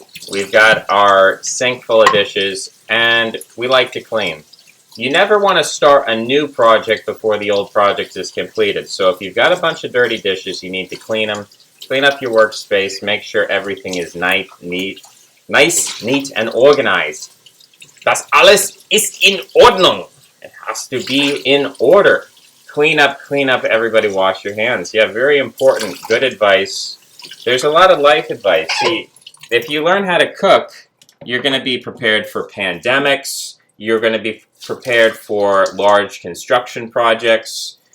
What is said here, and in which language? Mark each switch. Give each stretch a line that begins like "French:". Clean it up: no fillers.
English: We've got our sink full of dishes, and we like to clean. You never want to start a new project before the old project is completed. So if you've got a bunch of dirty dishes, you need to clean them. Clean up your workspace. Make sure everything is nice, neat, and organized.
German: Das alles ist in Ordnung.
English: It has to be in order. Clean up, everybody wash your hands. Yeah, very important, good advice. There's a lot of life advice. See, if you learn how to cook, you're going to be prepared for pandemics. You're going to be prepared for large construction projects.